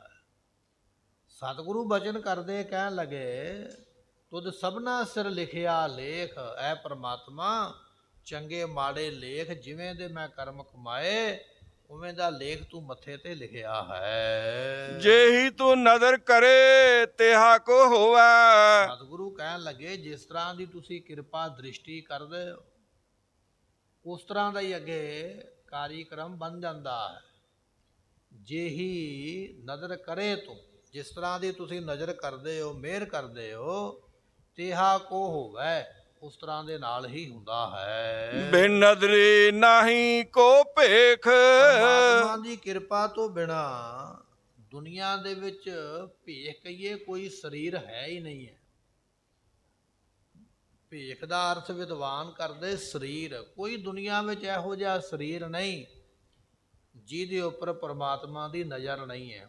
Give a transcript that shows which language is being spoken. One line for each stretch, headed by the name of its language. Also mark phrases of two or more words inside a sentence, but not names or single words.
Punjabi: ਸਤਿਗੁਰੂ ਬਚਨ ਕਰਦੇ ਕਹਿਣ ਲੱਗੇ, ਤੁਧ ਸਭਨਾ ਸਿਰ ਲਿਖਿਆ ਲੇਖ, ਐ ਪ੍ਰਮਾਤਮਾ ਚੰਗੇ ਮਾੜੇ ਲੇਖ ਜਿਵੇਂ ਦੇ ਮੈਂ ਕਰਮ ਕਮਾਏ ਉਵੇਂ ਦਾ ਲੇਖ ਤੂੰ ਮੱਥੇ ਤੇ ਲਿਖਿਆ ਹੈ। ਜੇਹਿ ਤੂ ਨਦਰ ਕਰੇ ਤੇਹਾ ਕੋ ਹੋਵੇ। ਸਤਿਗੁਰੂ ਕਹਿਣ ਲੱਗੇ, ਜਿਸ ਤਰ੍ਹਾਂ ਦੀ ਤੁਸੀਂ ਕਿਰਪਾ ਦ੍ਰਿਸ਼ਟੀ ਕਰਦੇ ਹੋ ਉਸ ਤਰ੍ਹਾਂ ਦਾ ਹੀ ਅੱਗੇ ਕਾਰਿਕ੍ਰਮ ਬਣ ਜਾਂਦਾ ਹੈ। ਜਿਹੀ ਨਜ਼ਰ ਕਰੇ ਤੂੰ, ਜਿਸ ਤਰ੍ਹਾਂ ਦੀ ਤੁਸੀਂ ਨਜ਼ਰ ਕਰਦੇ ਹੋ, ਮਿਹਰ ਕਰਦੇ ਹੋ, ਤੇਹਾ ਕੋ ਹੋਵੇ, ਉਸ ਤਰ੍ਹਾਂ ਦੇ ਨਾਲ ਹੀ ਹੁੰਦਾ ਹੈ। ਬਿਨ ਨਦਰੀ ਨਾਹੀ ਕੋ ਭੇਖ। ਪਰਮਾਤਮਾ ਦੀ ਕਿਰਪਾ ਤੋਂ ਬਿਨਾ ਦੁਨੀਆ ਦੇ ਵਿੱਚ ਭੇਖ ਕਹੀਏ ਕੋਈ ਸਰੀਰ ਹੈ ਹੀ ਨਹੀਂ ਹੈ। ਭੇਖ ਦਾ ਅਰਥ ਵਿਦਵਾਨ ਕਰਦੇ ਸਰੀਰ। ਕੋਈ ਦੁਨੀਆ ਵਿੱਚ ਇਹੋ ਜਿਹਾ ਸਰੀਰ ਨਹੀਂ ਜਿਹਦੇ ਉੱਪਰ ਪਰਮਾਤਮਾ ਦੀ ਨਜ਼ਰ ਨਹੀਂ ਹੈ।